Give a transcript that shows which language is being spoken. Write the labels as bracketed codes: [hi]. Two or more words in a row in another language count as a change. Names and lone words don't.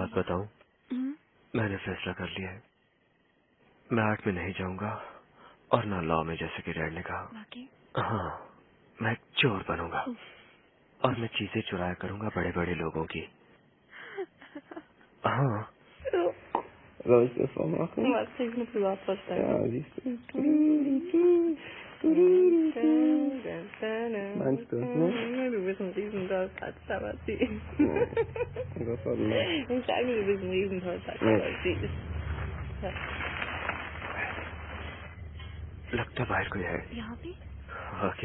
[hi] एक बात बताऊं? मैंने फैसला कर लिया है। मैं आर्ट में नहीं जाऊंगा और ना लॉ में, जैसे कि डैड ने कहा। बाकी? हाँ, मैं चोर बनूंगा और मैं चीजें चुराया करूंगा बड़े बड़े लोगों की। हाँ। [de] Soll ich das auch machen? Was krieg ich eine Privatvorstellung? Ja, siehst du. Meinst du, ne? Du bist ein Riesentollpatz, aber süß. Das war leicht. Ich sage, du bist ein Riesentollpatz, aber süß. Ja. [hi] लगता बाहर कोई है। यहाँ पे? ओके।